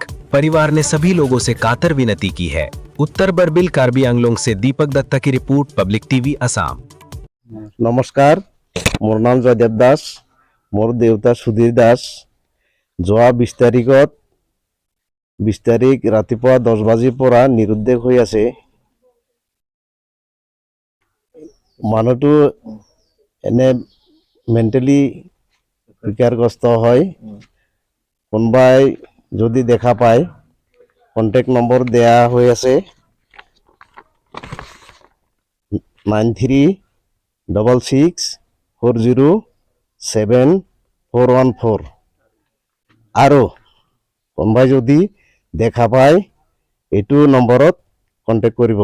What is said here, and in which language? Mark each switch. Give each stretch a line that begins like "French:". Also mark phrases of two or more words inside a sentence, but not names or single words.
Hindi: परिवार ने सभी लोगों से कातर विनती की है। उत्तर बरबिल कार्बी आंगलोंग से दीपक दत्ता की रिपोर्ट, पब्लिक टीवी असम।
Assamese: নমস্কাৰ, মোৰ নাম জয়দেৱ দাস, মোৰ দেৱতা সুধীৰ দাস। যোৱা 20 তাৰিখ रातिपुৱা 10 বাজিৰ পৰা নিৰুদ্দেশ হৈ আছে। মানুহটো এনে মেন্টেলি বিকাৰগ্ৰস্ত হয়। কোনোবাই যদি দেখা পায়
English: contact number
Assamese: দেয়া হৈ আছে 9366407414 আৰু কোনোবাই যদি দেখা পায় এইটো নম্বৰত কন্টেক্ট কৰিব।